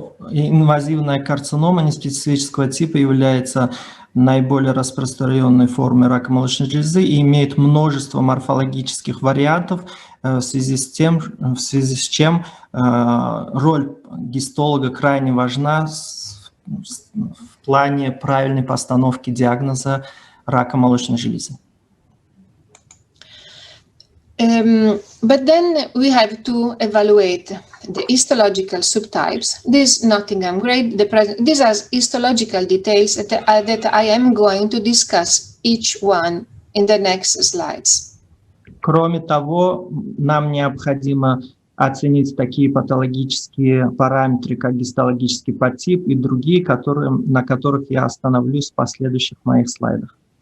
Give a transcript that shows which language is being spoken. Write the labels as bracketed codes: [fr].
[ru] Инвазивная карцинома неспецифического типа является наиболее распространенной формой рака молочной железы и имеет множество морфологических вариантов, в связи с чем роль гистолога крайне важна в плане правильной постановки диагноза рака молочной железы. [en] But then we have to evaluate the histological subtypes. This Nottingham Grade, these are histological details that I am going to discuss each one in the next slides. [ru] Кроме того, нам необходимо оценить такие патологические параметры, как гистологический подтип и другие, на которых я остановлюсь в последующих моих слайдах.